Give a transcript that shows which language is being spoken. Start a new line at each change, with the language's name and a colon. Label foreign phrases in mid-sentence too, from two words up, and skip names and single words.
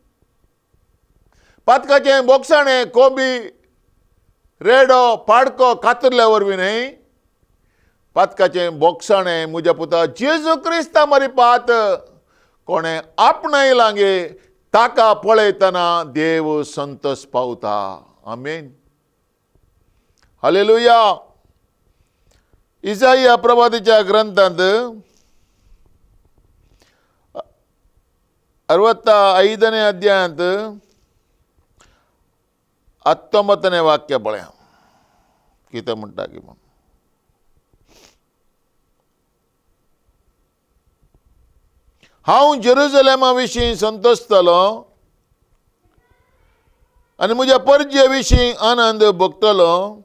Konkani: पातकाचें बोगसाणें कोबी, रेडो, पाडको कातरल्या वरवीं न्हय, पातकाचें बोगसाणें म्हज्या पुता जेजू क्रिस्ता मरीपात कोणें आपणायलां गे ताका पळयतना देव संतोष पावता. आमेन. हालेलुया. इसाया प्रवादीच्या ग्रंथांत
Kannada: 65ನೇ ಅಧ್ಯಾಯ 19ನೇ
Konkani: वाक्य पळया कितें म्हणटा की म्हूण. हांव जेरुसलेमा विशीं संतोशतलो आनी म्हज्या परजे विशीं आनंद भोगतलो.